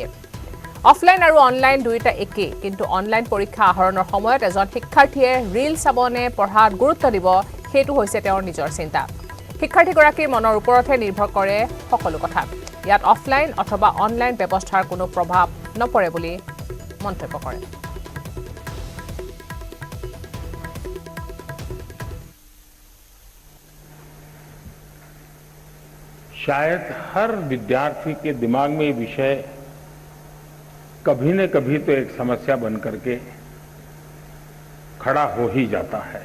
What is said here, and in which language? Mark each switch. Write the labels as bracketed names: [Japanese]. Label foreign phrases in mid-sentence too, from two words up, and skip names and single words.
[Assamese] অফলাইন আৰু অনলাইন দুয়োটা একেই, কিন্তু অনলাইন পৰীক্ষা আহৰণৰ সময়ত এজন শিক্ষাৰ্থীয়ে ৰীল চাবনে পঢ়াত গুৰুত্ব দিব সেইটো হৈছে তেওঁৰ নিজৰ চিন্তা। শিক্ষাৰ্থীগৰাকীৰ মনৰ ওপৰতহে নিৰ্ভৰ কৰে সকলো কথা। ইয়াত অফলাইন অথবা অনলাইন ব্যৱস্থাৰ কোনো প্ৰভাৱ নপৰে বুলি মন্তব্য কৰে। [Hindi] शायद हर विद्यार्थी के दिमाग में ये विषय कभी न कभी तो एक समस्या बन करके खड़ा हो ही जाता है।